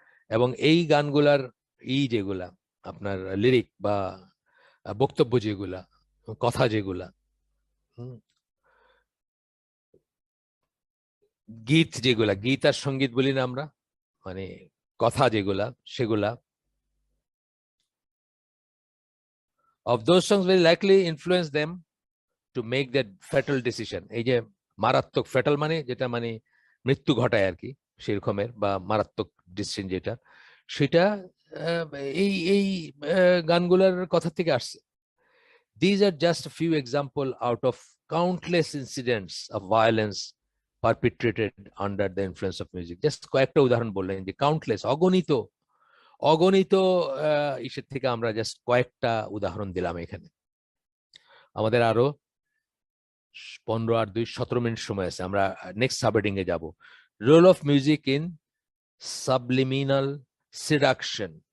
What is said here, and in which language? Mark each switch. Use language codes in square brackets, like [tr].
[bn] এবং এই গানগুলার যেগুলা আপনার লিরিক বা বক্তব্য যেগুলা, কথা যেগুলা, হুম, গীত যেগুলা, গীত আর সঙ্গীত বলি না আমরা, মানে কথা যেগুলা, সেগুলা [en] of those songs very likely influence them to make that fatal decision। [bn] এই যে মারাত্মক, ফ্যাটাল মানে যেটা মানে মৃত্যু ঘটায় আর কি, সেরকমের, বা মারাত্মক ডিসিশন যেটা, সেটা আহ, এই গানগুলার কথা থেকে আসছে। [en] These are just a few examples out of countless incidents of violence perpetrated under the influence of music. [bn] Just কয়েকটা উদাহরণ বললেন, যে কাউন্টলেস, অগণিত অগণিত ইসের থেকে আমরা জাস্ট কয়েকটা উদাহরণ দিলাম এখানে। আমাদের আরো 15 আর 2 17 মিনিট সময় আছে, আমরা নেক্সট সাবহেডিং এ যাব। [en] Role of music in subliminal seduction.